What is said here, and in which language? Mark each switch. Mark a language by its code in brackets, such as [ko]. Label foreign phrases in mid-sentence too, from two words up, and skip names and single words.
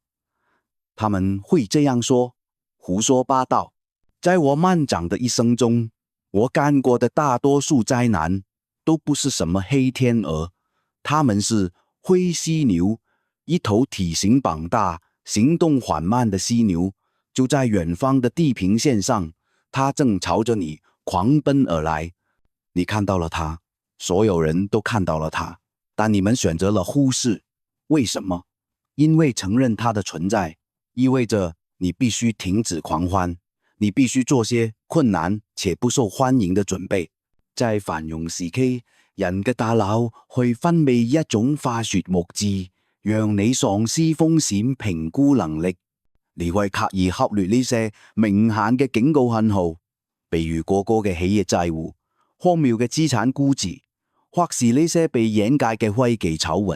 [zh] 他們會這樣說，胡說八道。在我漫長的一生中，我幹過的大多數災難都不是什麼黑天鵝，他們是灰犀牛，一頭體型龐大、行動緩慢的犀牛，就在遠方的地平線上，它正朝着你狂奔而來。你看到了它，所有人都看到了它，但你們選擇了忽視。為什麼？因為承認它的存在，意味着你必須停止狂歡，你必須做些困難且不受歡迎的準備。在繁榮時期，人嘅大腦去分泌一種化學物質，讓你喪失風險評估能力。你會刻意忽略呢些明顯嘅警告信號，比如過高嘅企業債務、荒謬嘅資產估值，或是呢些被掩蓋嘅危機醜聞。